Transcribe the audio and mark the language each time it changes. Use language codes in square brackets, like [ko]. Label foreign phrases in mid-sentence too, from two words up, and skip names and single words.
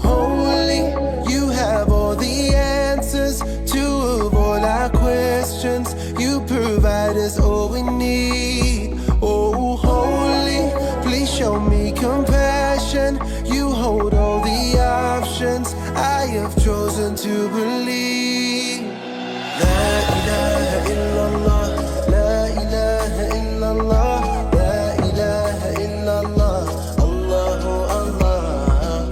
[en] Holy, you have all the answers to all our questions. You provide us all we need. Oh, holy, please show me compassion. You hold all the options. I have chosen to believe. [ar] لا إله إلا الله، لا إله إلا الله، لا إله إلا الله، الله الله.